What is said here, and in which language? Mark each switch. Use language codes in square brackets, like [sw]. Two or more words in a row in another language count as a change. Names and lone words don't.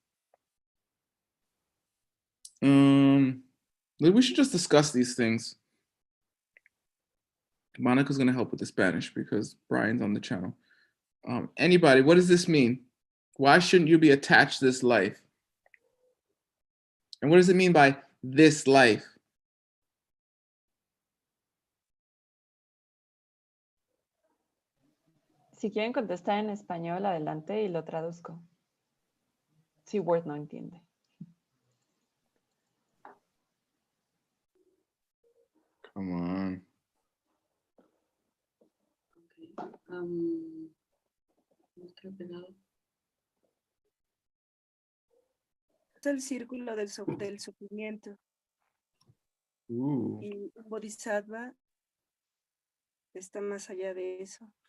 [en] We should just discuss these things. Monica's gonna help with the Spanish because Brian's on the channel. Anybody, what does this mean? Why shouldn't you be attached to this life? And what does it mean by this life? [es] Si quieren contestar en español, adelante y lo traduzco. Si Word no entiende. [en] Come on. [es] No está pegado. Es el círculo del sufrimiento. Ooh. Y un bodhisattva está más allá de eso.